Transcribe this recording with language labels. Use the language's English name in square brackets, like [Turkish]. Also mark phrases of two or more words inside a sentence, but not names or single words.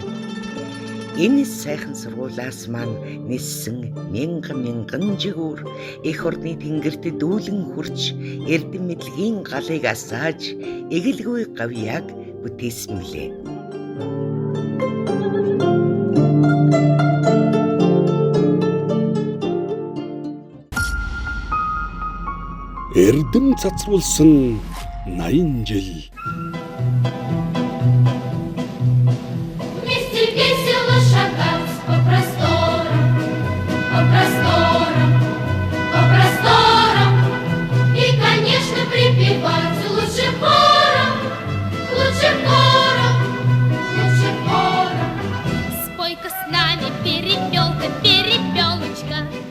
[Mongolian] Энэ сайхан сургуулиас маань ниссэн мянган жигүүр эх орны тэнгэрт дүүлэн хурч эрдэм мэдлэгийн галыг асааж эгэлгүй гавьяаг бүтээсэн мөлий. Эрдэм цацруулсан 80 жил. [Russian] Вместе весело шагать по просторам, и, конечно, припевать лучше хором. Спой-ка с нами, перепелочка.